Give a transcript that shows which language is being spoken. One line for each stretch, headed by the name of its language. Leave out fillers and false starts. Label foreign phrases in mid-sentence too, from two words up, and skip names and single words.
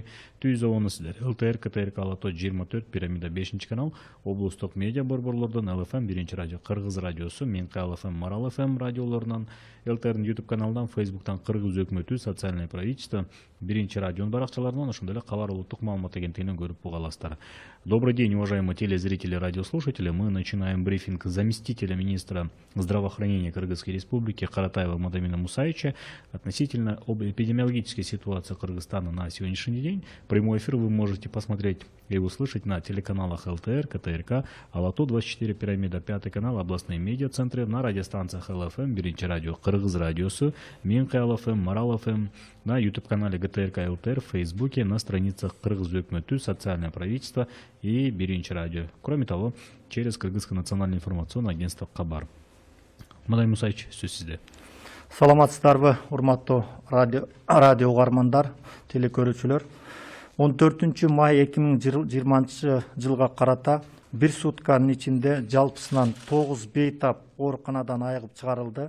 Kyrgyz: Түз обону сиздер ЛТР, КТРК, Алато 24, Пирамида 5 канал, облустук медиа борборлордон ЛФМ 1 радио, Кыргыз радиосу, Менка ЛФМ, Марал ФМ радиолорунан, ЛТРдин YouTube каналынан, Facebooктан Кыргыз өкмөтү,
Russian: социальное правительство,
Kyrgyz: 1 радионун баракчаларынан, ошондой эле Кабар улуттук маалымат агенттигинен көрүп уга аласыздар.
Russian: Добрый день, уважаемые телезрители и радиослушатели. Мы начинаем брифинг заместителя министра здравоохранения Кыргызской Республики Каратаева Мадамина Мусаевича относительно об эпидемиологической ситуации Кыргызстана на сегодняшний день. Прямой эфир вы можете посмотреть и услышать на телеканалах ЛТР, КТРК, Алато 24, Пирамида 5 канал, областные медиацентры, на радиостанциях ЛФМ, 1 радио, Кыргыз радиосу, Менка ЛФМ, Марал ФМ, на YouTube-канале ГТРК ЛТР, в Фейсбуке, на страницах Кыргыз өкмөтү, социальное правительство и 1 радио. Кроме того, через Кыргызское национальное информационное агентство Кабар.
Kyrgyz: Мадамин Мусаевич, сөз сизде. Саламатсыздарбы, урматтуу радио угармандар, телекөрүүчүлөр. 14 май 2020 жылга карата бир сутканын ичинде жалпысынан 9 бейтап ооруканадан айыгып чыгарылды.